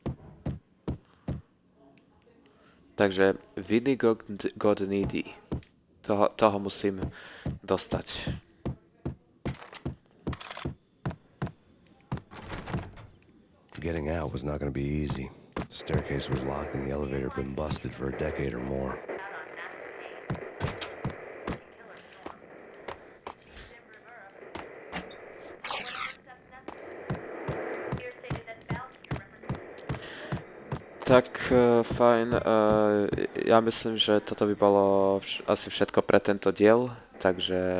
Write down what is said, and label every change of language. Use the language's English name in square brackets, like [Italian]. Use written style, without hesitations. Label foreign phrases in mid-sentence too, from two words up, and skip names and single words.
[English] Takže Vinny got needy. [Slovak] toho musím dostať. [English] Getting out was not going to be easy. The staircase was locked and the elevator had been busted for a decade or more. [Slovak] Tak, fajn. Ja myslím, že toto by bolo asi všetko pre tento diel, takže...